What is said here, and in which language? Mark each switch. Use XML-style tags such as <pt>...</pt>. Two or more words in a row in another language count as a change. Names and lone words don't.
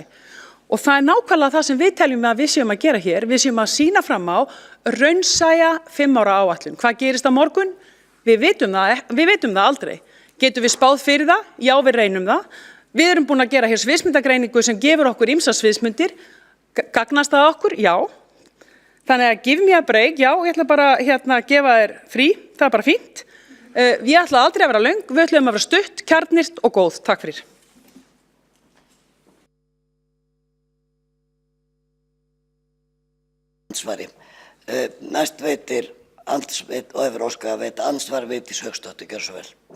<is>Og það nákvæmlega það sem við teljum að við séum að gera hér, við séum að sýna fram á raunsæja 5 ára áætlun. Hvað gerist á morgun? Við vitum það aldrei. Getum við spáð fyrir það? Já, við reynum það. Við erum búin að gera hér sviðsmyndagreiningu sem gefur okkur ýmsar sviðsmyndir. Gagnast það okkur? Já. Þannig að</is> <en>give me a break,</en> <is>já, ég ætla bara að gefa þér frí, það bara fínt. Ég ætla aldrei að vera löng, við ætlum að vera stutt, kjarnyrst og góð. Takk fyrir. Ansvari. Næst veitir og hefur óskað að veita ansvar Vigdís Hauksdóttir, gjörðu svo vel.</is>